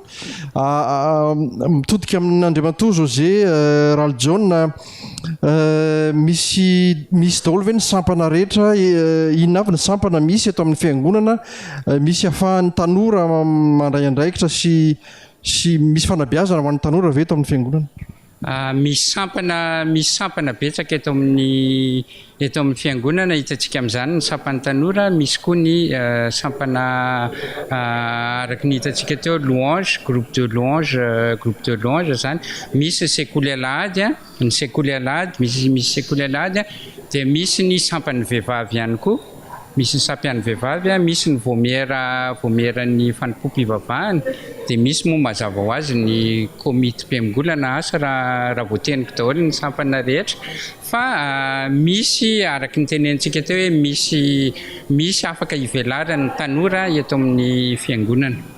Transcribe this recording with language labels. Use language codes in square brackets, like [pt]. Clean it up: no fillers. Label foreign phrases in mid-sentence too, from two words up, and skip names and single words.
[mg] Mitodika amin'Andriamatoa José Raljon misy daholo ve ny sampana rehetra, inona avy ny sampana misy eto amin'ny fiangonana, misy ahafahan'ny tanora mandray andraikitra sy misy fanabeazana ho an'ny tanora ve eto amin'ny fiangonana? Misy sampana betsaka eto amin'ny fiangonana hitantsika amin'izany ny sampan'ny tanora, misy koa ny sampana araky ny hitantsika teo [fr] louange, groupe de louange [mg] zany, misy sekoly alahady ny sekoly alahady, misy sekoly alahady dia misy ny sampan'ny vehivavy ihany koa. Misy ny sampan'ny vehivavy, misy ny vomeran'ny fanompom ivavahana dia misy moa mazava ho azy ny komity mpiamigolana asa raha voateniko daholo ny sampana rehetra fa misy araky ny tenentsika teo hoe misy afaka ivelarany tanora eto amin'ny fiangonana.